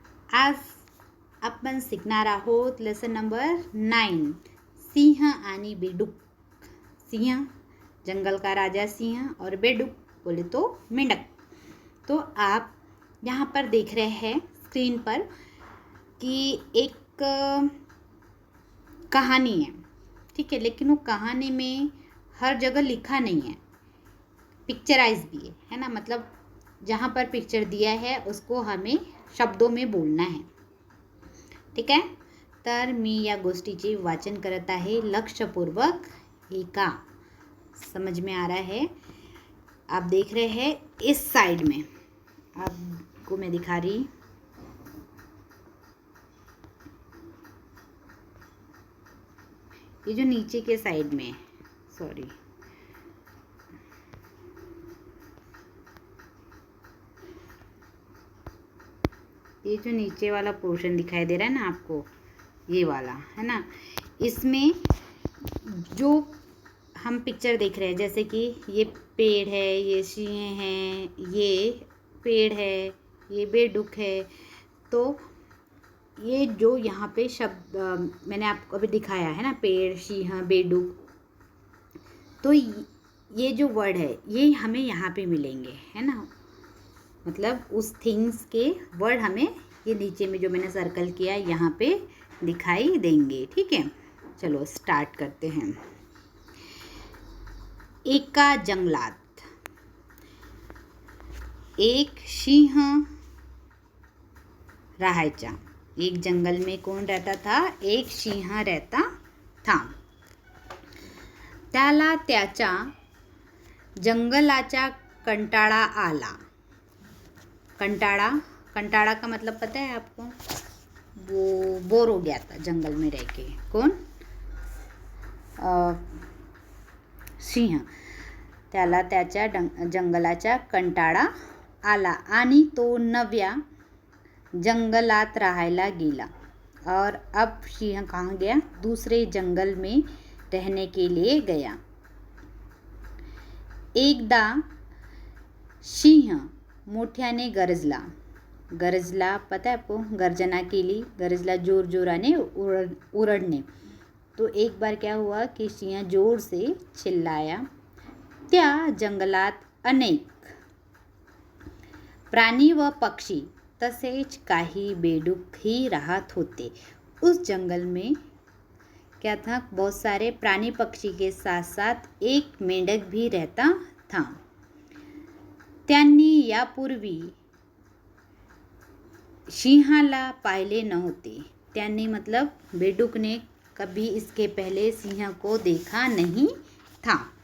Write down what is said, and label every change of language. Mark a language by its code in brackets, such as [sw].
[mr] आज आपण शिकणार आहोत लेसन नंबर 9 सिंह आणि बेडूक. [hi] सिंह जंगल का राजा सिंह और बेडूक बोले तो मेंढक. तो आप यहाँ पर देख रहे हैं स्क्रीन पर कि एक कहानी है, ठीक है. लेकिन वो कहानी में हर जगह लिखा नहीं है, पिक्चराइज भी है ना. मतलब जहाँ पर पिक्चर दिया है उसको हमें शब्दों में बोलना है, [mr] ठीक आहे. तर मी या गोष्टीचे वाचन करत आहे लक्षपूर्वक. [hi] एका समझ में आ रहा है. आप देख रहे हैं इस साइड में, आपको मैं दिखा रही. ये जो नीचे के साइड में, सॉरी, ये जो नीचे वाला पोर्शन दिखाई दे रहा है ना आपको, ये वाला है ना. इसमें जो हम पिक्चर देख रहे हैं, जैसे कि ये पेड़ है, ये सिंह हैं, ये पेड़ है, ये बेडूक है. तो ये जो यहाँ पे शब्द मैंने आपको अभी दिखाया है ना, पेड़, सिंह, बेडूक, तो ये जो वर्ड है ये हमें यहाँ पे मिलेंगे, है ना. मतलब उस थिंग्स के वर्ड हमें ये नीचे में जो मैंने सर्कल किया यहाँ पे दिखाई देंगे, ठीक है. चलो स्टार्ट करते हैं. [mr] एका जंगलात एक सिंह राहायचा. [hi] एक जंगल में कौन रहता था? एक सिंह रहता था. [mr] त्याला त्याच्या जंगलाचा कंटाळा आला. [hi] कंटाड़ा का मतलब पता है आपको? वो बोर हो गया था जंगल में रह के. कौन? सिंह. [mr] त्याला त्याच्या जंगलाचा कंटाळा आला आणि तो नव्या जंगलात राहायला गेला. [hi] और अब सिंह कहाँ गया? दूसरे जंगल में रहने के लिए गया. [mr] एकदा सिंह मोठ्याने गरजला. गरजला [hi] पता है आपको? [mr] गर्जना केली. गरजला जोर जोराने उरडणे. [hi] तो एक बार क्या हुआ कि सिंह जोर से चिल्लाया. [mr] त्या जंगलात अनेक प्राणी व पक्षी तसेच काही बेडूकही राहत होते. [hi] उस जंगल में क्या था? बहुत सारे प्राणी पक्षी के साथ साथ एक मेंढक भी रहता था. [mr] त्यांनी यापूर्वी सिंहाला पाहिले नव्हते. [hi] त्यांनी मतलब बेडूक ने कभी इसके पहले सिंह को देखा नहीं था.